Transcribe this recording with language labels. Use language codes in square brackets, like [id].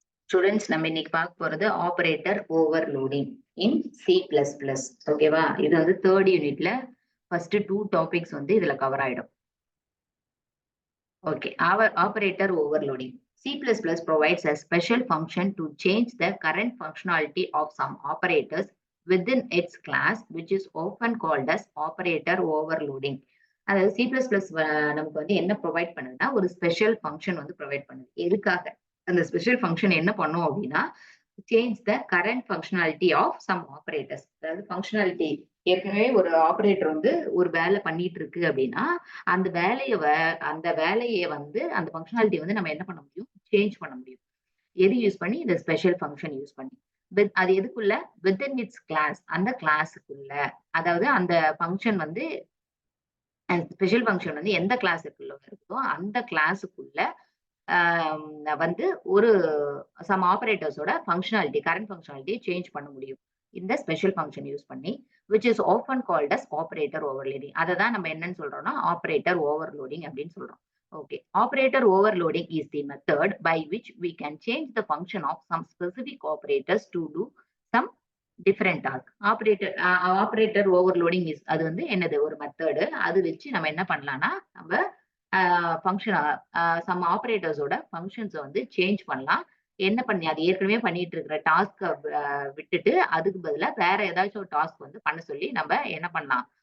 [ta] Students நம்ம இன்னைக்கு பார்க்க போறது ஆபரேட்டர் ஓவர்லோடிங் இன் C++. ஓகேவா? இது வந்து தேர்ட் யூனிட்ல ஃபர்ஸ்ட் 2 டாபிக்ஸ் வந்து இதுல கவர் ஆயிடும். [en] Okay, our operator overloading. C++ provides a special function to change the current functionality of some operators within its class, which is often called as operator overloading. [ta] அதாவது C++ நமக்கு வந்து என்ன provide பண்ணுதுன்னா ஒரு special function வந்து provide பண்ணுது. எதுக்காக? அந்த ஸ்பெஷல் ஃபங்க்ஷன் என்ன பண்ணும் அப்படின்னா [en] Change the current functionality of some operators. [ta] அதாவது ஃபங்க்ஷனாலிட்டி ஏற்கனவே ஒரு ஆபரேட்டர் வந்து ஒரு வேலை பண்ணிட்டு இருக்கு அப்படின்னா அந்த வேலையை வந்து அந்த ஃபங்க்ஷனாலிட்டி வந்து நம்ம என்ன பண்ண முடியும்? சேஞ்ச் பண்ண முடியும். எது யூஸ் பண்ணி? இந்த ஸ்பெஷல் ஃபங்க்ஷன் யூஸ் பண்ணி. அது எதுக்குள்ள? [en] within its class, [ta] அந்த கிளாஸுக்குள்ள. அதாவது அந்த ஃபங்க்ஷன் வந்து ஸ்பெஷல் ஃபங்க்ஷன் வந்து எந்த கிளாஸுக்குள்ள இருக்குதோ அந்த கிளாஸுக்குள்ள வந்து ஒரு some ஆபரேட்டர்ஸோட functionality, current functionality change பண்ண முடியும் இந்த ஸ்பெஷல் ஃபங்க்ஷன் யூஸ் பண்ணி, [en] which is often called as operator overloading. [ta] அதை தான் நம்ம என்னன்னு சொல்றோம்னா ஆபரேட்டர் ஓவர்லோடிங் அப்படின்னு சொல்றோம். [en] Okay, operator overloading is the method by which we can change the function of some specific operators to do some different task. [ta] Operator overloading is அது வந்து என்னது? ஒரு மெத்தடு. அது வச்சு நம்ம என்ன பண்ணலாம்னா நம்ம ஃபங்க்ஷன் சம் ஆபரேட்டர்ஸோட ஃபங்க்ஷன்ஸை வந்து சேஞ்ச் பண்ணலாம். என்ன பண்ணி அது ஏற்கனவே பண்ணிட்டு இருக்கிற டாஸ்க்கை விட்டுட்டு அதுக்கு பதிலாக வேற ஏதாச்சும் ஒரு டாஸ்க் வந்து பண்ண சொல்லி நம்ம என்ன பண்ணலாம்?